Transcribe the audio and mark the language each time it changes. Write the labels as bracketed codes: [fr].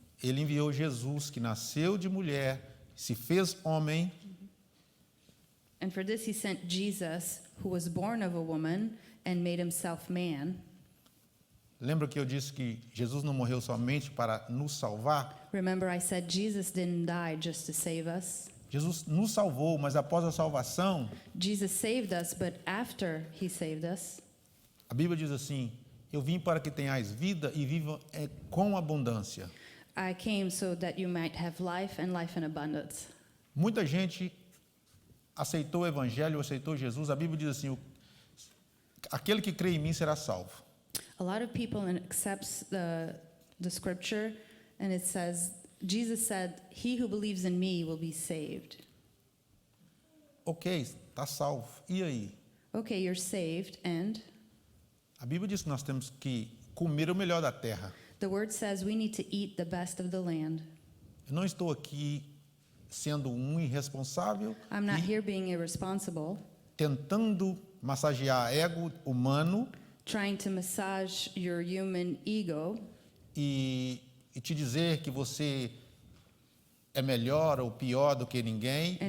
[pt] ele enviou Jesus, que nasceu de mulher, se fez homem, [en] he sent Jesus, who was born of a woman and made himself man. [pt] Lembra que eu disse que Jesus não morreu somente para nos salvar? [en] Remember I said Jesus didn't die just to save us. [pt] Jesus nos salvou, mas após a salvação, [en] Jesus saved us, but after he saved us, [pt] a Bíblia diz assim: eu vim para que tenhais vida e viva com abundância. [en] I came so that you might have life and life in abundance. [pt] Muita gente aceitou o Evangelho, aceitou Jesus. A Bíblia diz assim: aquele que crê em mim será salvo. [en] A lot of people accepts the scripture, and it says, Jesus said, he who believes in me will be saved. [pt] Ok, está salvo. E aí? [en] Okay, you're saved, and [pt] A Bíblia diz que nós temos que comer o melhor da terra. [en] the word says we need to eat the best of the land. [pt] Eu não estou aqui sendo irresponsável [en] I'm not [pt] e [en] here being irresponsible, [pt] tentando massagear ego humano [en] trying to massage your human ego [pt] e te dizer que você é melhor ou pior do que ninguém,